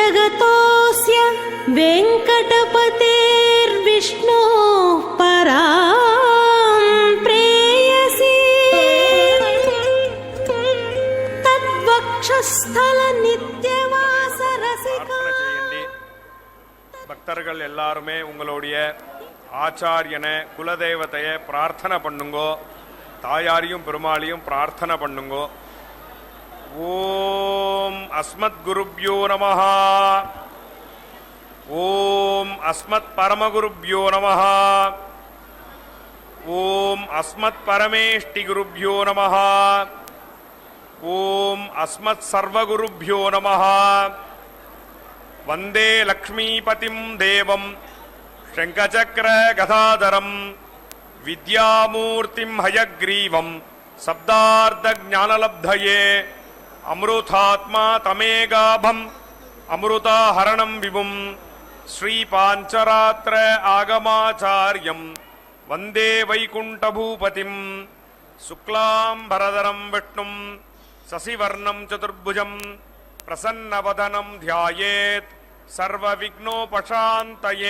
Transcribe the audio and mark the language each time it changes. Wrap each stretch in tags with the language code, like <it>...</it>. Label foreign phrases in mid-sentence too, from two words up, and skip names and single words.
<sa>ततोऽस्य वेङ्कटपतेर्विष्णोः परां प्रेयसी तद्वक्षस्थलनित्यवासरसिका.</sa> <ta>பக்தர்கள் எல்லாருமே உங்களுடைய ஆச்சாரியனை குலதெய்வத்தையை பிரார்த்தனை பண்ணுங்கோ. தாயாரையும் பெருமாளையும் பிரார்த்தனை பண்ணுங்கோ.</ta> <sa>ओम् अस्मद् गुरुभ्यो नमः. ओम् अस्मद् परमगुरुभ्यो नमः. ओम् अस्मद् परमेष्ठि गुरुभ्यो नमः. ओम् अस्मद् सर्वगुरुभ्यो नमः. वन्दे लक्ष्मीपतिम् देवम् शङ्खचक्र गदाधरम् विद्यामूर्तिम् हयग्रीवम् शब्दार्धज्ञानलब्धये अमृतात्मा तमेगाभम् अमृताहरणम् विभुम् श्रीपाञ्चरात्र आगमाचार्यम् वन्दे वैकुण्ठभूपतिम् शुक्लाम्बरधरम् विष्णुम् शशिवर्णम् चतुर्भुजम् प्रसन्नवदनम् ध्यायेत् सर्वविघ्नोपशान्तये.</sa>